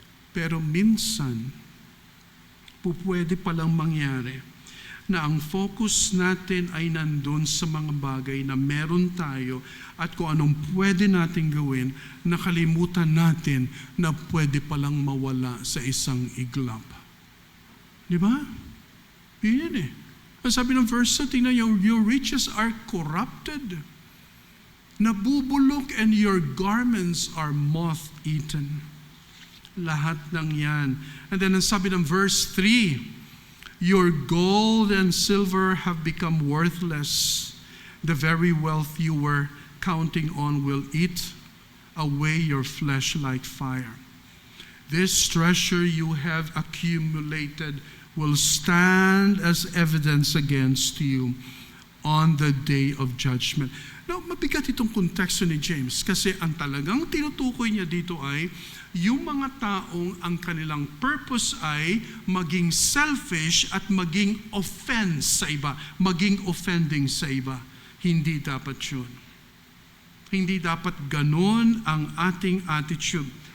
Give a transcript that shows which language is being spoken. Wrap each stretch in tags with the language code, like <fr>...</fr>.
<tl>Pero minsan, pwede palang mangyari na ang focus natin ay nandun sa mga bagay na meron tayo at kung anong pwede natin gawin, nakalimutan natin na pwede palang mawala sa isang iglap. Di ba? Yun Ang sabi ng verse, tingnan</tl> <en>your riches are corrupted.</en> <tl>Nabubulok</tl> <en>and your garments are moth-eaten.</en> <tl>Lahat ng yan.</tl> <en>And then</en> <tl>ang sabi ng verse 3,</tl> <en>your gold and silver have become worthless. The very wealth you were counting on will eat away your flesh like fire. This treasure you have accumulated will stand as evidence against you on the day of judgment.</en> <tl>Now, mabigat itong konteksto ni James kasi ang talagang tinutukoy niya dito ay yung mga taong ang kanilang purpose ay maging selfish at maging offense sa iba, maging offending sa iba. Hindi dapat yun. Hindi dapat ganon ang ating attitude.</tl>